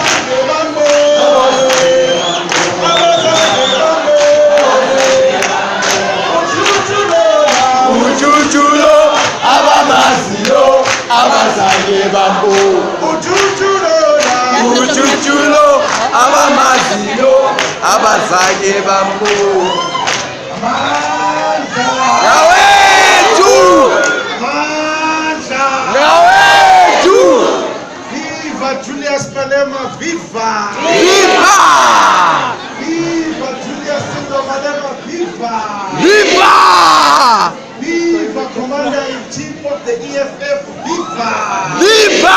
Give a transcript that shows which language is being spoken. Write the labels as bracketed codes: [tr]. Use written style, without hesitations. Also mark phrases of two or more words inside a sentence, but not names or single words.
[zu] uchuchulo abamaziyo abazange bambona uchuchulo abamaziyo abazange bambona. Ngawethu ngawethu [en] Viva Julius Malema, viva! viva Viva Julius Malema, viva! viva Viva Commander-in-Chief of the EFF, viva! viva